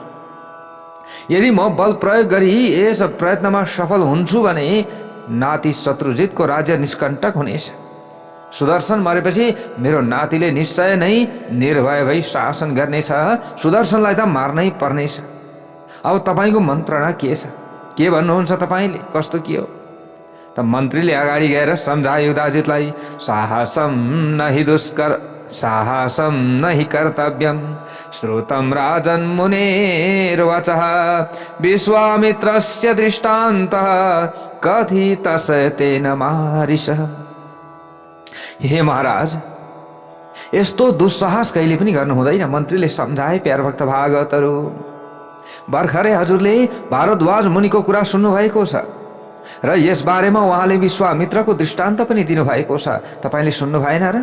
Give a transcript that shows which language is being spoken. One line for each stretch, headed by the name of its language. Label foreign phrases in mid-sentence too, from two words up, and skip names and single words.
Nepali: यदि म बल प्रयोग गरी यस प्रयत्नमा सफल हुन्छु भने नाति शत्रुजितको राज्य निष्कण्टक हुनेछ। सुदर्शन मरेपछि मेरो नातिले निश्चय नै निर्भय भई शासन गर्नेछ। सुदर्शनलाई त मार्नै पर्नेछ। अब तपाईँको मन्त्रणा के छ? के भन्नुहुन्छ तपाईँले? कस्तो के हो? त मन्त्रीले अगाडि गएर सम्झाए युधाजितलाई,
Sanskrit: साहसम नहि कर्तव्यम श्रुतम राजन मुनेर्वचः विश्वामित्रस्य दृष्टान्तः कथितस्य तेन मारिषः।
Nepali: हे महाराज, यस्तो दुस्साहस कहिले पनि गर्नु हुँदैन, मन्त्रीले सम्झाए। प्यार भक्त भागवतहरू, भर्खरै हजुरले भारद्वाज मुनिको कुरा सुन्नु भएको छ र यस बारेमा उहाँले विश्वामित्रको दृष्टान्त पनि दिनुभएको छ। तपाईले सुन्नु भएन र?